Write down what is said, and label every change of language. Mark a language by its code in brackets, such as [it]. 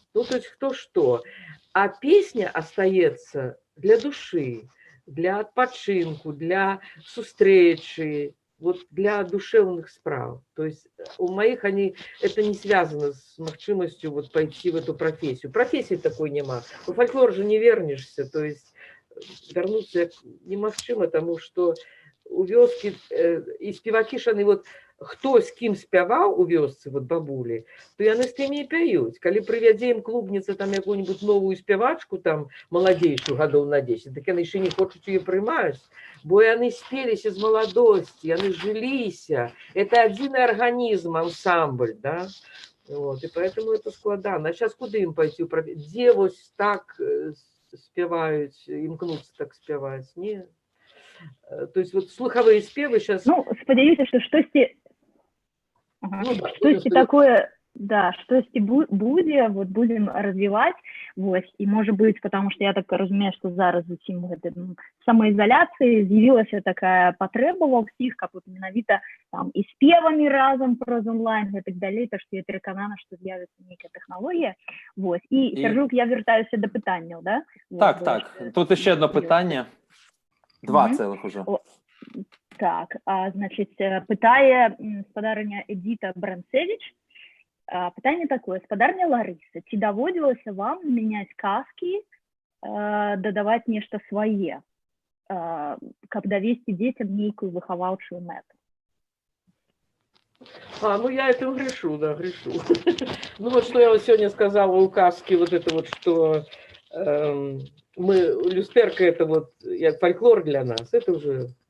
[ru] Ну, то есть кто что. А песня остается для души, для отпочинку, для сустречи, вот для душевных справ. То есть у моих это не связано с махчимостью вот пойти в эту профессию. Профессии такой нема. В фольклор же не вернешься, то есть вернуться не махчимо, потому что у вёски и спеваки, они вот [be] хто з кім спяваў у вёсцы, вот бабулі, то яны з тымі і пяюць. Калі прывядзе ім клубніца там якую-нибудь новую спявачку, там, маладзейшую гадоў на 10, так яны яшчэ не хочуць ее прымаюць, бо яны спеліся з маладосці, яны жыліся. [ru] Это адзіны арганізм, ансамбль, да? Вот, и поэтому это складано. А сейчас куды им пойти? Где вот так спевают, імкнуцца так спяваць? Не. То есть вот слуховые спевы сейчас... [be] Ну, спадзяюся, што штосьці... Ага. Штосьці такое... Да, штосьці будзе, вот будем развивать, вот, и может быть, потому что я так разумею, что зараз зусім гэтай самоизоляции з'явілася такая патрэба ва ўсіх, каб вот менавіта там і спевамі разам праз онлайн і так далей, так што я пераканана, што з'явіцца нейкая тэхналогія. Вот. І Сяржук, я вяртаюся да пытанняў, да? Так, вот, так. Тут еще одно пытанне. Два цэлых ужо. [ru] Так, значит, пытае спадарыня Эдита Бранцевич. [be] Пытанне такое, спадарня Ларыса, ці даводзілася вам змяняць казкі, дадаваць нешта свае, каб давесці дзецям нейкую выхаваўчую мэту? [ru] Ну я этим грешу, да, грешу. Ну вот что я вот сегодня сказала у казки, вот это вот, что мы, люстерка это вот, фольклор для нас, это уже...